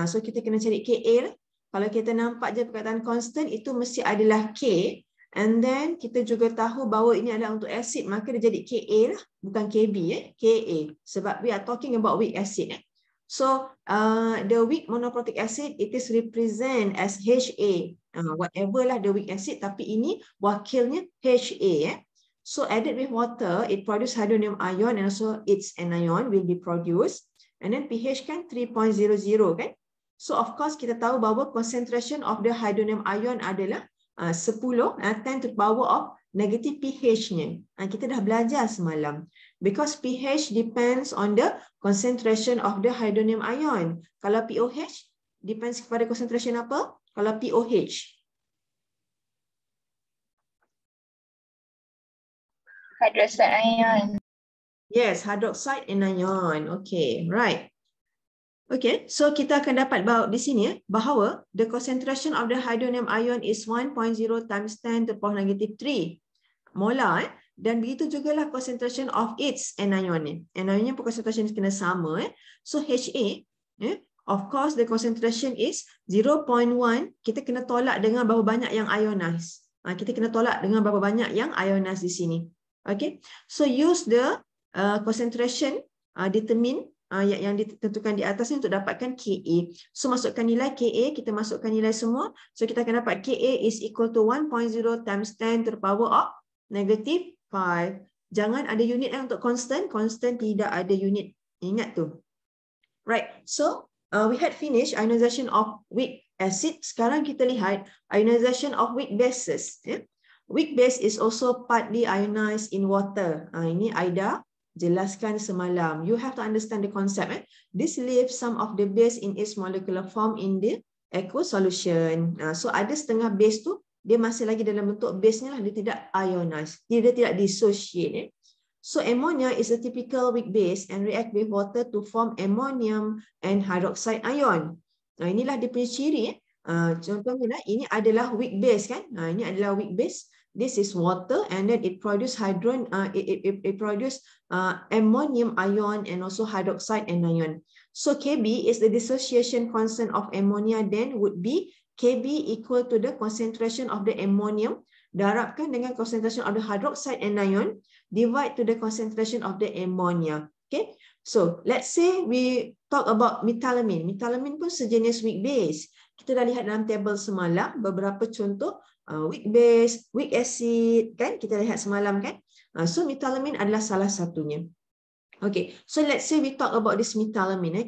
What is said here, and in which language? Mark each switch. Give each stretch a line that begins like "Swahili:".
Malay: So kita kena cari Ka. Kalau kita nampak je perkataan constant itu mesti adalah K. And then kita juga tahu bahawa ini adalah untuk acid, maka dia jadi Ka lah, bukan Kb, Ka. Sebab
English: we are talking about weak acid. So the weak monoprotic acid, it is represent as Ha.
Malay: Whatever lah the weak acid, tapi ini wakilnya Ha.
English: So added with water, it produce hydronium ion and also its anion will be produced. And then pH kan 3.00 kan. So of course
Malay: kita tahu bahawa
English: concentration of the hydronium ion
Malay: adalah
English: 10, 10 to the power of negative pH-nya.
Malay: Kita dah belajar semalam.
English: Because pH depends on the concentration of the hydronium ion.
Malay: Kalau pOH depends kepada concentration apa? Kalau pOH.
English: Hydroxide ion. Yes, hydroxide anion. Okay, right. Okay, so kita akan dapat di sini bahawa the concentration of the hydronium ion is 1.0 times 10 to the power negative 3 molar.
Malay: Dan begitu jugalah concentration of its anion. Anionnya pun concentration kena sama.
English: So Ha, of course the concentration is 0.1.
Malay: Kita kena tolak dengan berapa banyak yang ionized. Kita kena tolak dengan berapa banyak yang ionized di sini.
English: Okay, so use the concentration determine
Malay: yang ditentukan di atas ni untuk dapatkan Ka. So masukkan nilai Ka, kita masukkan nilai semua. So kita akan dapat Ka
English: is equal to 1.0 times 10 to the power of negative 5.
Malay: Jangan ada unit untuk constant. Constant tidak ada unit. Ingat tu. Right.
English: So we had finished ionization of weak acid. Sekarang kita lihat ionization of weak bases. Weak base is also partly ionized in water.
Malay: Ini Aida jelaskan semalam.
English: You have to understand the concept. This leaves some of the base in its molecular form in the aqueous solution.
Malay: So ada setengah base tu dia masih lagi dalam bentuk base-nya lah, dia tidak ionized, dia tidak dissociate.
English: So ammonia is a typical weak base and react with water to form ammonium and hydroxide ion.
Malay: Inilah dia punya ciri. Contohnya ini adalah weak base kan? Ini adalah weak base.
English: This is water and then it produce ammonium ion and also hydroxide anion. So Kb is the dissociation constant of ammonia, then would be Kb equal to the concentration of the ammonium
Malay: darabkan dengan
English: concentration of the hydroxide anion divide to the concentration of the ammonia. Okay, so let's say we talk about methylamine.
Malay: Methylamine pun sejenis weak base. Kita dah lihat dalam tabel semalam beberapa contoh
English: weak base, weak acid
Malay: kan, kita lihat semalam kan. So methylamine adalah salah satunya.
English: Okay, so let's say we talk about this methylamine.